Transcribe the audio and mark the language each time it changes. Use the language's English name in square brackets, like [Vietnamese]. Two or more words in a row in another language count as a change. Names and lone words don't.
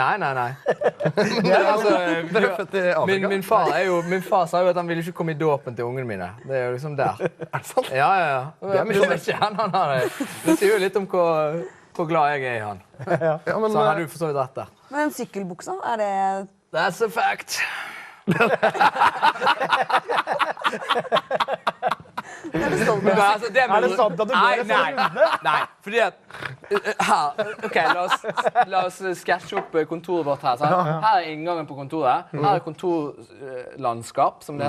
[Norwegian] Nei. Altså, Dere er født i Afrika? min far sa jo at han ville ikke komme i dåpen til ungene mine. Det er jo liksom der. Er det sant? Ja. Det er misjonær. Det er ikke han er. Det sier jo litt om hvor glad jeg er i han. Ja, men, Så han hadde jo for så vidt rett der. Men sykkelbuksa, er det... [English] That's a fact. [Norwegian] Er du stolt Men av? altså, det Er det sant at du går en sånn Nei, fordi at her, ok, la oss sketsje opp kontoret vårt her. Sant? Her er inngangen på kontoret. Her er kontorlandskap, som det heter.